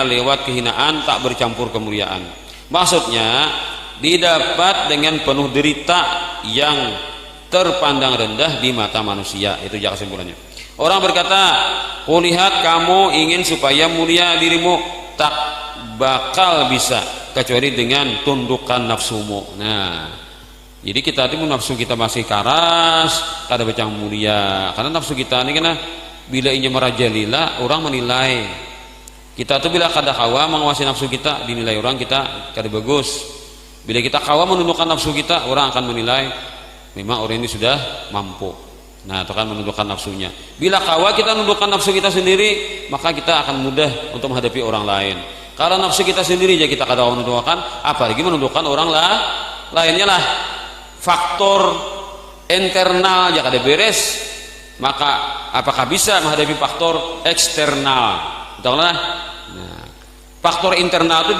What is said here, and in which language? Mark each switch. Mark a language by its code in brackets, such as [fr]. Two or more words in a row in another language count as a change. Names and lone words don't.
[id] lewat kehinaan tak bercampur kemuliaan maksudnya didapat dengan penuh derita yang terpandang rendah di mata manusia itu jaga kesimpulannya orang berkata kulihat kamu ingin supaya mulia dirimu tak bakal bisa kecuali dengan tundukkan nafsumu nah jadi kita itu nafsu kita masih karas kada becang mulia karena nafsu kita [bjn] ini kena bila inya merajalila orang menilai kita tuh bila kada kawa menguasai nafsu kita dinilai orang kita kada bagus bila kita kawa menundukkan nafsu kita orang akan menilai memang orang ini sudah mampu nah itu kan menundukkan nafsunya bila kawa kita menundukkan nafsu kita sendiri maka kita akan mudah untuk menghadapi orang lain karena nafsu kita sendiri aja kita kada menundukkan apalagi menundukkan orang lainnya lah faktor internal ya kada beres maka apakah bisa menghadapi faktor eksternal betul lah nah, faktor internal itu